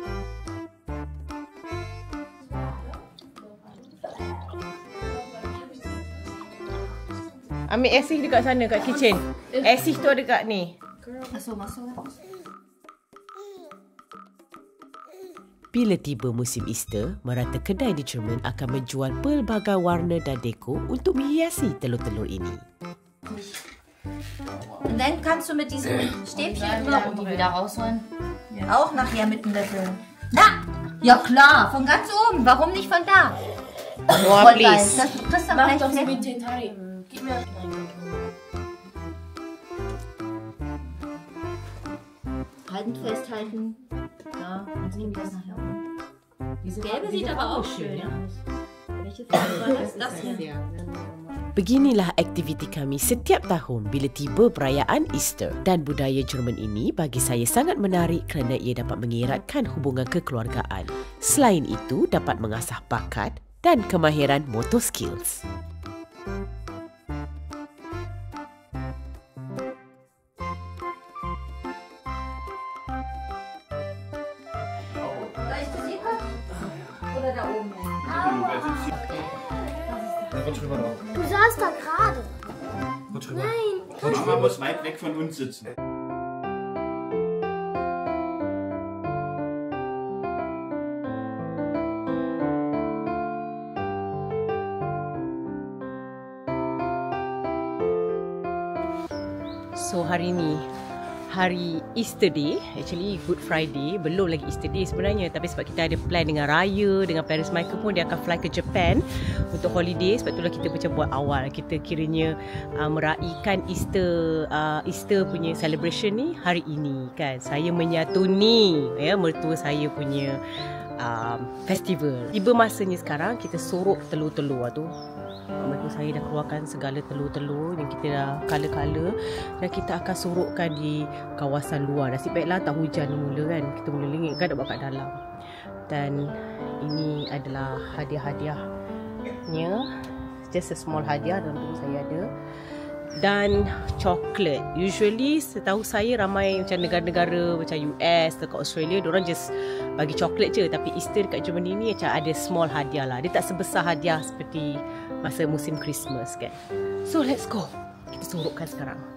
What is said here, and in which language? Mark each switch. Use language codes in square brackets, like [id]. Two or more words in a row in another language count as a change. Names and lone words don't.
[ms] Ambil esih dekat sana kat kitchen. Esih tu ada kat ni. masuk. Bila tiba musim Easter, merata kedai di Jerman akan menjual pelbagai warna dan dekor untuk menghiasi telur-telur ini. [de] Und dann kannst du mit diesem Stäbchen immer und die wieder rausholen. Ja. Auch nachher mit dem Löffel. Na, ja klar, von ganz oben. Warum nicht von da? [en] More [de] Voll geil. [en] please. [de] Das kriegst du Mach gleich doch so wie weg. Tentari. Gib mir. Halten, festhalten. Ja, und nehmen das nachher um. Diese gelbe sieht aber auch schön aus. Welche Farbe war das? Das hier. [ms] Beginilah aktiviti kami setiap tahun bila tiba perayaan Easter. Dan budaya Jerman ini bagi saya sangat menarik kerana ia dapat mengeratkan hubungan kekeluargaan. Selain itu, dapat mengasah bakat dan kemahiran [en] motor skills. [de] Soll ich das hier machen? Oder da oben? Rutsch rüber drauf. Du saßt da gerade. Rutsch rüber. Nein. Rutsch rüber muss weit weg von uns sitzen. [ms] So hari ni hari [en] Easter Day, actually Good Friday, [ms] belum lagi [en] Easter Day [ms] sebenarnya, tapi sebab kita ada plan dengan Raya, dengan parents Michael pun dia akan fly ke Japan untuk holiday, sebab itulah kita macam buat awal. Kita kiranya meraihkan Easter punya celebration ni hari ini kan. Saya menyatuni ya mertua saya punya festival. Tiba masanya sekarang kita sorok telur-telur tu. Mertua saya dah keluarkan segala telur-telur yang kita dah color-color dan kita akan sorokkan di kawasan luar. Nasib baiklah tak hujan mula kan. Kita mula lengit kan nak buat kat dalam. Dan ini adalah hadiah-hadiahnya. [en] Just a small [ms] hadiah dalam tu saya ada. Dan coklat. Usually setahu saya ramai macam negara-negara macam US, dekat Australia, diorang just bagi coklat je. Tapi Easter dekat Germany ni macam ada small hadiah lah. Dia tak sebesar hadiah seperti masa musim Christmas kan. [en] So let's go. [ms] Kita sorokkan sekarang.